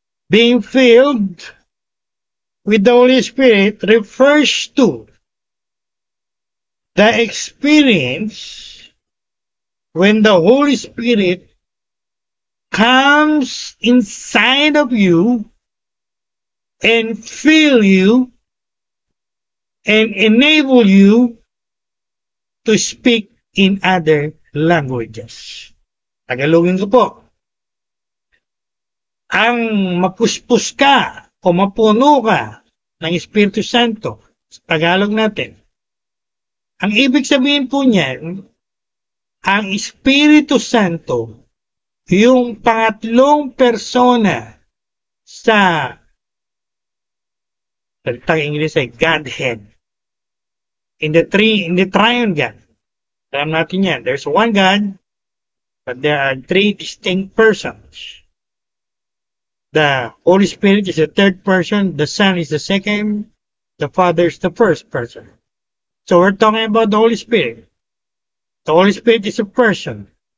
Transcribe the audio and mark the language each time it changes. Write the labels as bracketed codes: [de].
[en] Being filled with the Holy Spirit refers to the experience when the Holy Spirit comes inside of you and fill you and enable you to speak in other languages. [tl] Tagalogin ko po. Ang mapuspos ka o mapuno ka ng Espiritu Santo, sa Tagalog natin, ang ibig sabihin po niyan, ang Espiritu Santo, yung pangatlong persona sa salitang English ay Godhead. [en] In the triune God. [tl] Alam natin yan. [en] There's one God, but there are three distinct persons. The Holy Spirit is the third person, the Son is the second, the Father is the first person. So we're talking about the Holy Spirit. The Holy Spirit is a person.